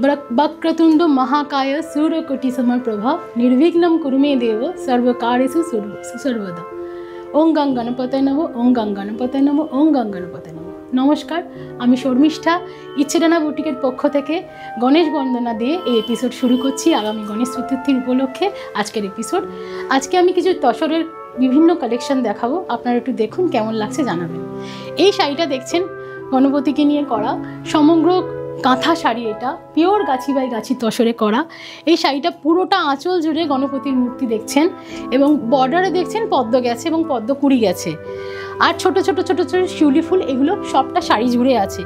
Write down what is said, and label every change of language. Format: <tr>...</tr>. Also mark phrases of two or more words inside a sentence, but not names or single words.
<sa>वक्रतुंड महाकाय सूर्यकोटि समप्रभा निर्विघ्नं कुरु मे देव सर्वकार्येषु सर्वदा। ओं गं गणपतये नमः, ओं गं गणपतये नमः, ओं गं गणपतये नमः।</sa> <bn>নমস্কার, আমি শর্মিষ্ঠা ইচ্ছেডানা বুটিকের পক্ষ থেকে গণেশ বন্দনা দিয়ে এই এপিসোড শুরু करছি। আগামী গণেশ চতুর্থীর উপলক্ষে আজকের এপিসোড। আজকে আমি কিছু তসরের বিভিন্ন কালেকশন দেখাবো, আপনারা একটু দেখুন কেমন लागছে জানাবেন। এই শাড়িটা দেখছেন গণপতিকে নিয়ে করা সমগ্র কাঁথা শাড়ি, এটা পিওর গাছি বাই গাছি তসরে করা। এই শাড়িটা পুরোটা আঁচল জুড়ে গণপতির মূর্তি দেখছেন এবং বর্ডারে দেখছেন পদ্ম গেছে এবং পদ্ম কুড়ি গেছে, আর ছোট ছোট ছোট ছোট শিউলি ফুল, এগুলো সবটা শাড়ি জুড়ে আছে।</bn>